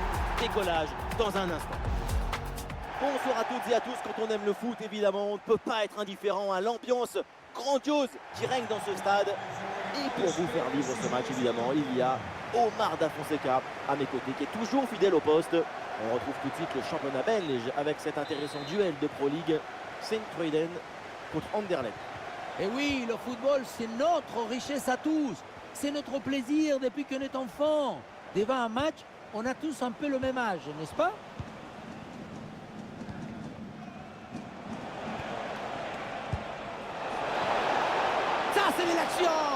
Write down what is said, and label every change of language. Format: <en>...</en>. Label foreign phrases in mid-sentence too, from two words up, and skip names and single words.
<fr>Décollage dans un instant. Bonsoir à toutes et à tous, quand on aime le foot évidemment, on ne peut pas être indifférent à l'ambiance grandiose qui règne dans ce stade. Et pour vous faire vivre ce match évidemment, il y a Omar Da Fonseca à mes côtés qui est toujours fidèle au poste. On retrouve tout de suite le championnat belge avec cet intéressant duel de Pro League. Sint-Truiden contre Anderlecht. Et oui, le football, c'est notre richesse à tous. C'est notre plaisir depuis qu'on est enfant. Devant un match, on a tous un peu le même âge, n'est-ce pas? Ça, c'est de l'action!</fr>